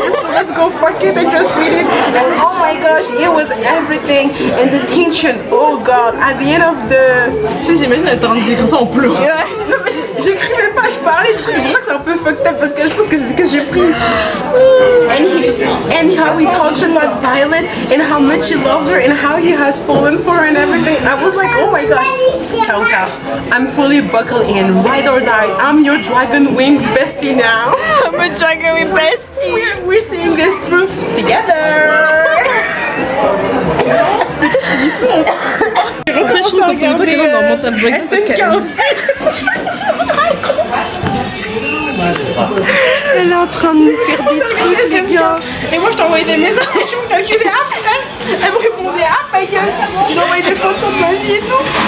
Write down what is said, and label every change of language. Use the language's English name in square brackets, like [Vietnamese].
[English] Let's go fuck it and just read it. And oh my gosh, it was everything. And the tension, oh god, at the end of the... [French] Tu sais, j'imagine elle était en train d'écrire ça en pleurant. Non mais j'écrivais pas, je parlais, du coup c'est pour ça que c'est un peu [English] fucked up [French] parce que je pense que c'est ce que j'ai pris. [English] And how he talks about Violet and how much he loves her and how he has fallen for her and everything. I was like, oh my gosh, Kauta, I'm fully buckled in, ride or die. I'm your dragon wing bestie now. I'm a dragon with bestie. We're seeing this through together. [French] Je trouve qu'on peut pas dans Mental Break parce Elle est en train de me faire des trucs, les gars. Et moi, je t'envoyais des messages et je me calculais, ah putain. Elle me répondait, ah ma gueule. Je lui envoyais des photos de ma vie et tout.